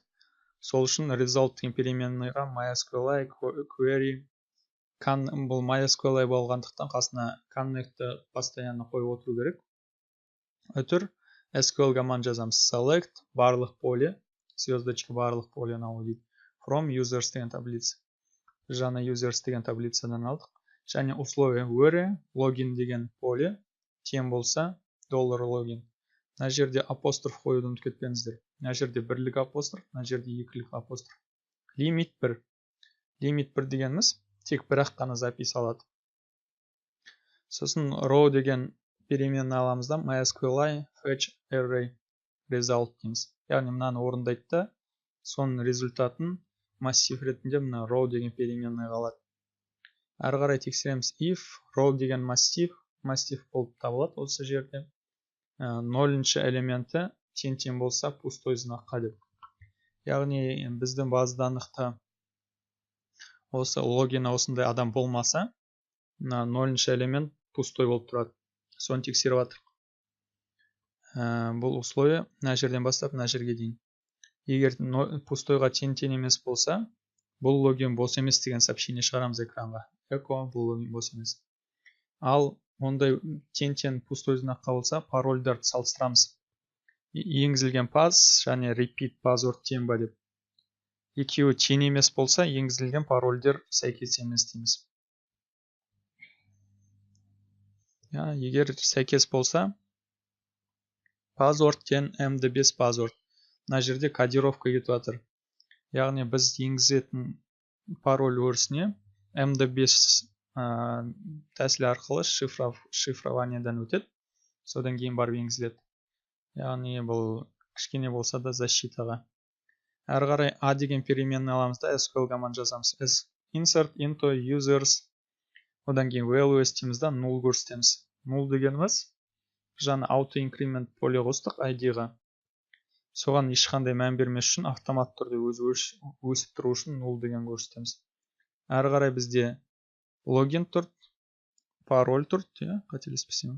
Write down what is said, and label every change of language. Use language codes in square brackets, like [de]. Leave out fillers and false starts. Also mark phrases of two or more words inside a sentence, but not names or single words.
[kk] Сол үшін result деген переменныйға MySQLi query бұл MySQLi болғандықтан қасына connect'ты постоянно қойып отыру керек. Өтір SQL команд жазамыз. Select барлық поле, звездочка барлық полені алу дейді. [en] From users [kk] деген таблица. Жаңа users деген таблицадан алдық. Және условие [en] where login [kk] деген поле тең болса $login. Мына жерде апостроф қоюды ұмытып кетпеңіздер. Мына жерде бірлік апостроф, мына жерде екілік апостроф. Лимит 1. Лимит 1 дегеніміз тек бір-ақ қана запись алады. Сосын row деген переменні аламыз да MySQLi [en] fetch array result [kk] дейміз. Яғни мынаны орындайды да, соның результатын массив ретінде мына row деген переменні алады. Әрі қарай тексереміз [en] if row [kk] деген массив болып табылады осы жерде. 0-ші элементі тең болса пустой знакқа деп. Яғни біздің базаданықта осы логина осындай адам болмаса, 0-ші элемент пустой болып тұрады. Соны тексеріп жатырмыз. Бұл условие мына жерден бастап мына жерге дейін. Егер пустойға тең емес болса, бұл логин бос емес деген сообщение шығарамыз экранға. Эко бұл логин бос емес. Ал ондай тең пустой знакқа болса, парольдарды салыстырамыз. Енгізілген паз және [en] repeat password [kk] тең ба деп. Екеуі тең емес болса, енгізілген парольдер сәйкес емес дейміз. Егер сәйкес болса, password тең md5 password. Мына жерде кодировка кетіп жатыр. Яғни біз енгізетін пароль өрісіне md5 тәсілі арқылы шифрованиядан өтеді. Содан кейін барып енгізіледі. Яғни бұл кішкене болса да защитаға. Әрі қарай a деген переменні аламыз да SQL команд жазамыз. [en] Insert into users. [kk] Одан кейін value істейміз да 0 көрсетеміз. 0 дегеніміз жаңа [en] auto increment [kk] поле қостық ID-ға. Соған ешқандай мән бермес үшін автомат түрде өсіп тұру үшін 0 деген көрсетеміз. Әрі қарай бізде логин тұр, пароль тұр, қателеспесем.